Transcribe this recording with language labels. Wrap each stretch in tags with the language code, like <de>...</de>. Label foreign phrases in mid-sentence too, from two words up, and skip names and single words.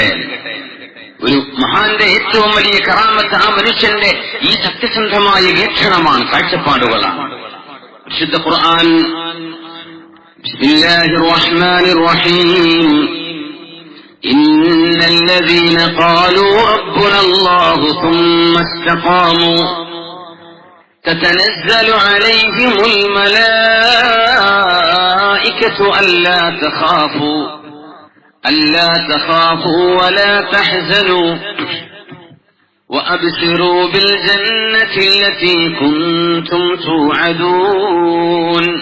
<ml>ഒരു മഹാന്റെ ഏറ്റവും വലിയ കറാമത്ത് ആ മനുഷ്യന്റെ ഈ സത്യസന്ധമായ വീക്ഷണമാണ്, കാഴ്ചപ്പാടുകളാണ്. വിശുദ്ധ ഖുർആൻ</ml> <ar>بسم الله الرحمن الرحيم إن الذين قالوا ربنا الله ثم استقاموا تتنزل عليهم الملائكة ألا تخافوا ولا تحزنوا وأبشروا بالجنة التي كنتم توعدون</ar>